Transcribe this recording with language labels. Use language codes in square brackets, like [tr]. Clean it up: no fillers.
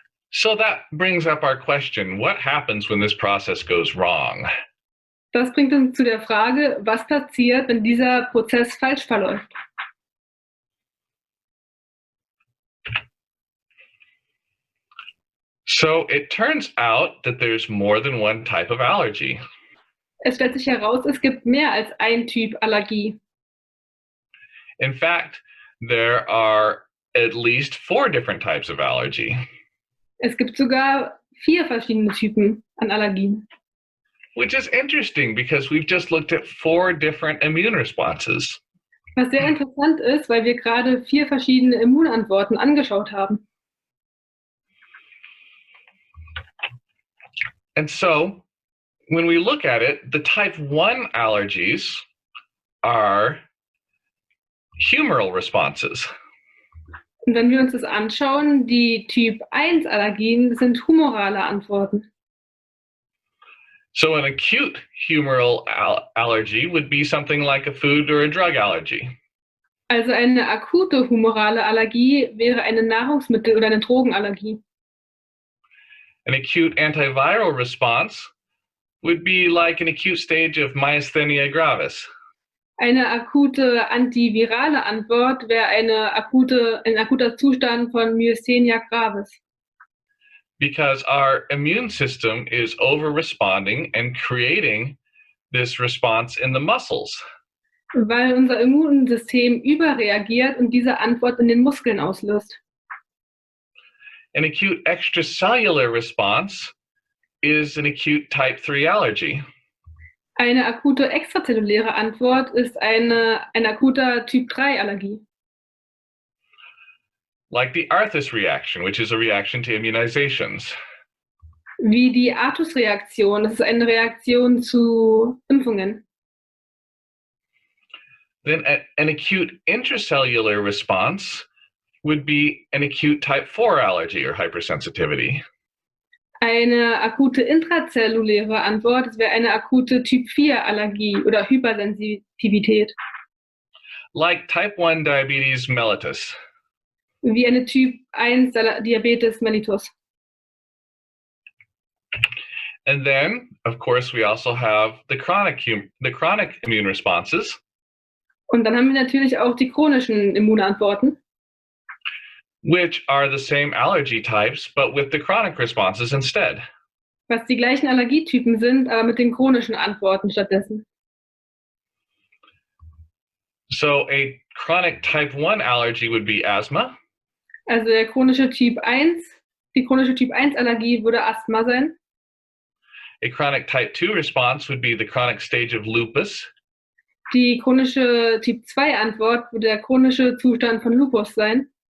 [en] So that brings up our question, what happens when this process goes wrong? [de] Das bringt uns zu der Frage, was passiert, wenn dieser Prozess falsch verläuft. [en] So it turns out that there's more than one type of allergy. [de] Es stellt sich heraus, es gibt mehr als ein Typ Allergie. [en] In fact, there are at least 4 different types of allergy. [de] Es gibt sogar 4 verschiedene Typen an Allergien. [en] Which is interesting because we've just looked at 4 different immune responses. [de] Was sehr interessant ist, weil wir gerade 4 verschiedene Immunantworten angeschaut haben. [en] And so, when we look at it, the type 1 allergies are humoral responses. [de] Und wenn wir uns das anschauen, die Typ 1 Allergien sind humorale Antworten. [en] So an acute humoral allergy would be something like a food or a drug allergy. [de] Also eine akute humorale Allergie wäre eine Nahrungsmittel- oder eine Drogenallergie. [en] An acute antiviral response would be like an acute stage of myasthenia gravis. [de] Eine akute antivirale Antwort wäre ein akuter Zustand von Myasthenia gravis. [en] Because our immune system is over-responding and creating this response in the muscles. [de] Weil unser Immunsystem überreagiert und diese Antwort in den Muskeln auslöst. [en] An acute extracellular response is an acute type 3 allergy. [de] Eine akute extrazelluläre Antwort ist ein akuter Typ 3 Allergie. [en] Like the Arthus reaction, which is a reaction to immunizations. [de] Wie die Arthus-Reaktion, das ist eine Reaktion zu Impfungen. [en] Then an acute intracellular response would be an acute type 4 allergy or hypersensitivity. [de] Eine akute intrazelluläre Antwort, das wäre eine akute Typ 4 Allergie oder Hypersensitivität. [en] Like type 1 diabetes mellitus. [de] Wie eine Typ 1 Diabetes mellitus. [en] And then, of course, we also have the chronic immune responses. [de] Und dann haben wir natürlich auch die chronischen Immunantworten. [en] Which are the same allergy types, but with the chronic responses instead. [de] Was die gleichen Allergietypen sind, aber mit den chronischen Antworten stattdessen. [en] So a chronic type 1 allergy would be asthma. [de] Also die chronische Typ 1 Allergie würde Asthma sein. [en] A chronic type 2 response would be the chronic stage of lupus. [de] Die chronische Typ 2 Antwort würde der chronische Zustand von Lupus sein.